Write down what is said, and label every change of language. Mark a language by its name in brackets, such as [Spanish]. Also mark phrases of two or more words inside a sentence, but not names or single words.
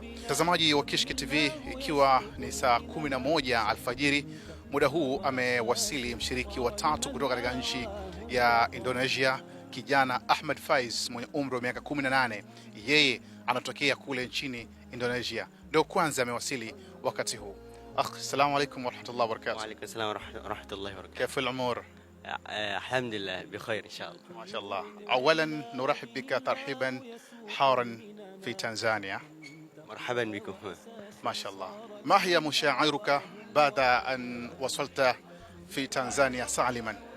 [Swahili] Mtazamaji wa Kishki TV, ikiwa ni saa 11 alfajiri, muda huu amewasili mshiriki wa tatu kutoka katika nchi ya Indonesia, kijana Ahmed Faiz mwenye umri wa miaka 18. Yeye anatokea kule nchini Indonesia, ndio kwanza amewasili wakati huu. [Arabic] أخ السلام عليكم ورحمة الله وبركاته. وعليكم السلام ورحمة الله وبركاته. كيف الأمور؟ الحمد لله بخير إن شاء الله. ما شاء الله. أولا نرحب بك ترحيبا حارا في تنزانيا. مرحبا بكم. ما شاء الله. ما هي مشاعرك بعد أن وصلت في تنزانيا سالما؟